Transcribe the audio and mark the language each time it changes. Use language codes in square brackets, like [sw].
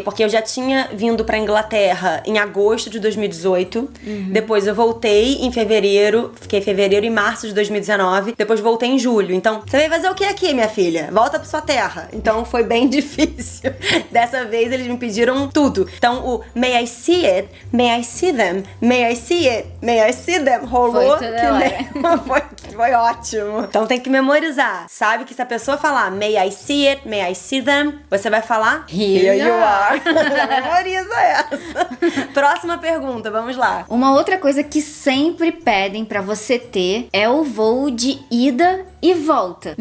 [pt] Porque eu já tinha vindo pra Inglaterra em agosto de 2018. Depois eu voltei fiquei fevereiro e março de 2019, depois voltei em julho. Então, você veio fazer o que aqui, minha filha? Volta pra sua terra. Então, foi bem difícil. Dessa vez, eles me pediram tudo. Então, o [en] may I see it, may I see them, may I see it, may I see them, [pt] rolou foi foi ótimo. Então, tem que memorizar. Sabe que se a pessoa falar [en] may I see it, may I see them, [pt] você vai falar [en] Here you are. [pt] Memoriza essa. Próxima pergunta, vamos lá. Uma outra coisa que sempre pedem pra você ter é o voo de ida e volta.